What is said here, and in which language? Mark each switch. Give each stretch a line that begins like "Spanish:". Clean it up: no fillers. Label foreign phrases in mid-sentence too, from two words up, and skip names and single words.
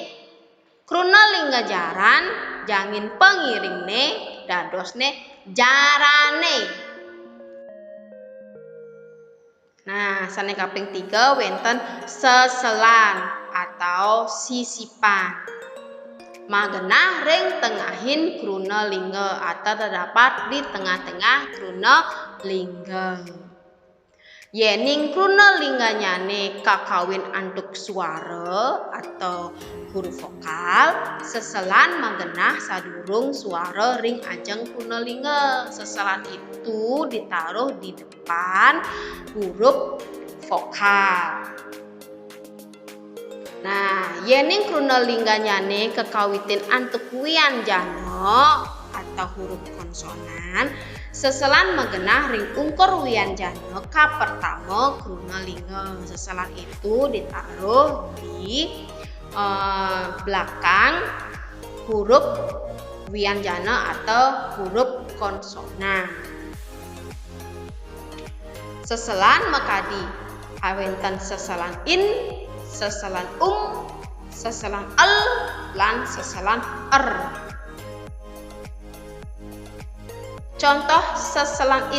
Balinese: Kruna lingga jaran, jangin pengiring ne, dadosne jarane. Nah, sane kaping 3 wenten seselan
Indonesian: atau sisipan.
Balinese: Magenah ring tengahin kruna lingga
Indonesian: atau terdapat di tengah-tengah kruna lingga.
Balinese: Yening kruna lingganya ne kakawin antuk suara
Indonesian: atau huruf vokal,
Balinese: seselan magenah sadurung suara ring ajeng kruna lingga.
Indonesian: Seselan itu ditaruh di depan huruf vokal.
Balinese: Nah, yening kruna lingganya ne kekawitin antuk wian jana
Indonesian: atau huruf konsonan,
Balinese: seselan magenah ring ungkur wian jana ka pertama kruna lingga.
Indonesian: Seselan itu ditaruh di belakang huruf wian jana atau huruf konsonan.
Balinese: Seselan makadi awenten seselan in, seselan seselan al, lan seselan er.
Indonesian: Contoh seselan in.